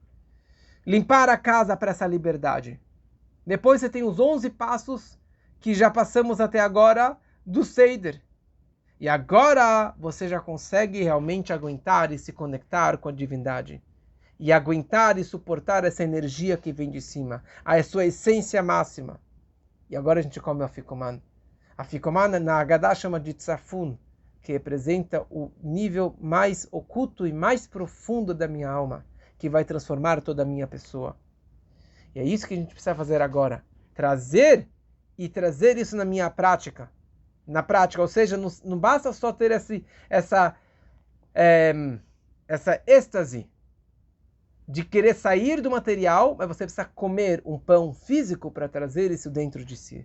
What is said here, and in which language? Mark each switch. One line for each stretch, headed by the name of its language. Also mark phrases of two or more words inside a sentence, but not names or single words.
Portuguese: Limpar a casa para essa liberdade. Depois você tem os 11 passos que já passamos até agora do Seder. E agora você já consegue realmente aguentar e se conectar com a divindade. E aguentar e suportar essa energia que vem de cima, a sua essência máxima. E agora a gente come o afikoman. Afikoman na Haggadah chama de tzafun, que representa o nível mais oculto e mais profundo da minha alma, que vai transformar toda a minha pessoa. E é isso que a gente precisa fazer agora. Trazer isso na minha prática. Na prática, ou seja, não basta só ter essa êxtase de querer sair do material, mas você precisa comer um pão físico para trazer isso dentro de si.